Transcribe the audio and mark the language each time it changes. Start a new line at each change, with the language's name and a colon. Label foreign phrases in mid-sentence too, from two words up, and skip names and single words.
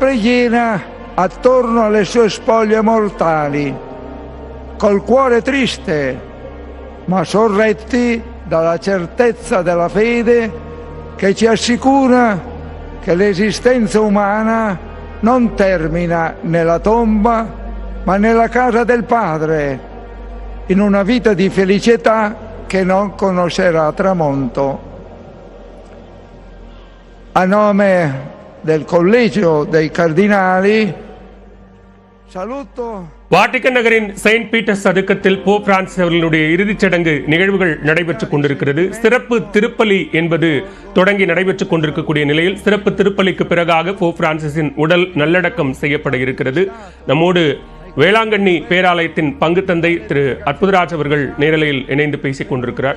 Italian: preghiera attorno alle sue spoglie mortali, col cuore triste, ma sorretti dalla certezza della fede che ci assicura che l'esistenza umana non termina nella tomba, ma nella casa del Padre, in una vita di felicità che non conoscerà tramonto. A nome del Collegio dei Cardinali, saluto.
Tamil: வாட்டிக்கன் நகரின் செயின்ட் பீட்டர்ஸ் சதுக்கத்தில் போப் பிரான்சிஸ் அவர்களுடைய இறுதிச் சடங்கு நிகழ்வுகள் நடைபெற்றுக் கொண்டிருக்கிறது. சிறப்பு திருப்பலி என்பது தொடங்கி நடைபெற்றுக் கொண்டிருக்கக்கூடிய நிலையில் சிறப்பு திருப்பலிக்கு பிறகாக போப் பிரான்சிஸின் உடல் நல்லடக்கம் செய்யப்பட இருக்கிறது. நம்மோடு வேளாங்கண்ணி பேராலயத்தின் பங்கு தந்தை திரு அற்புதராஜ் அவர்கள் நேரலையில் இணைந்து பேசிக் கொண்டிருக்கிறார்.